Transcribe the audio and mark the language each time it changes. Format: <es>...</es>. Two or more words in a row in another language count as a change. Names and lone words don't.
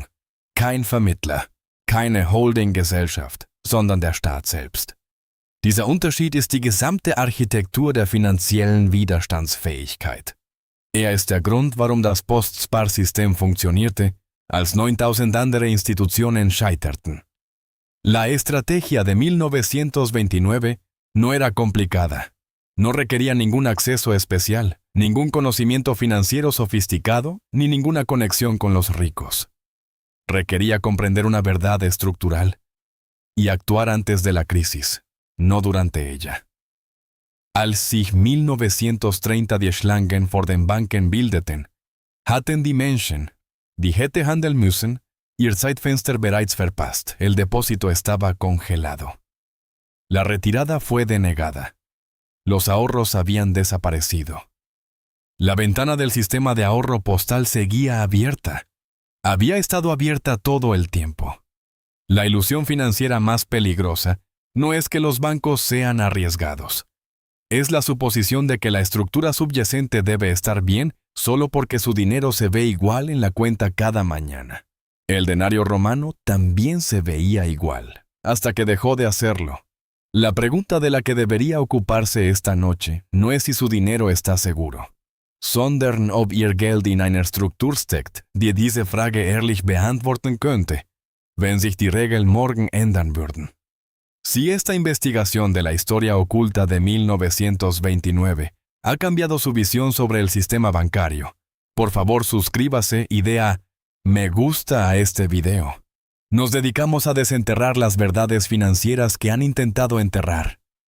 <de>Kein Vermittler, keine Holding-Gesellschaft, sondern der Staat selbst. Dieser Unterschied ist die gesamte Architektur der finanziellen Widerstandsfähigkeit. Er ist der Grund, warum das Postspar-System funktionierte, als 9000 andere instituciones scheiterten.</de> <es>La estrategia de 1929 no era complicada. No requería ningún acceso especial, ningún conocimiento financiero sofisticado, ni ninguna conexión con los ricos. Requería comprender una verdad estructural y actuar antes de la crisis, no durante ella.</es> <de>Als sich 1930 die Schlangen vor den Banken bildeten, hatten die Menschen, die hätte handeln müssen, ihr Zeitfenster bereits verpasst.</de> <es>El depósito estaba congelado. La retirada fue denegada. Los ahorros habían desaparecido. La ventana del sistema de ahorro postal seguía abierta. Había estado abierta todo el tiempo. La ilusión financiera más peligrosa no es que los bancos sean arriesgados. Es la suposición de que la estructura subyacente debe estar bien solo porque su dinero se ve igual en la cuenta cada mañana. El denario romano también se veía igual, hasta que dejó de hacerlo. La pregunta de la que debería ocuparse esta noche no es si su dinero está seguro,</es> <de>sondern ob ihr Geld in einer Struktur steckt, die diese Frage ehrlich beantworten könnte, wenn sich die Regeln morgen ändern würden.</de> <es>Si esta investigación de la historia oculta de 1929 ha cambiado su visión sobre el sistema bancario, por favor suscríbase y dé a me gusta a este video. Nos dedicamos a desenterrar las verdades financieras que han intentado enterrar.</es>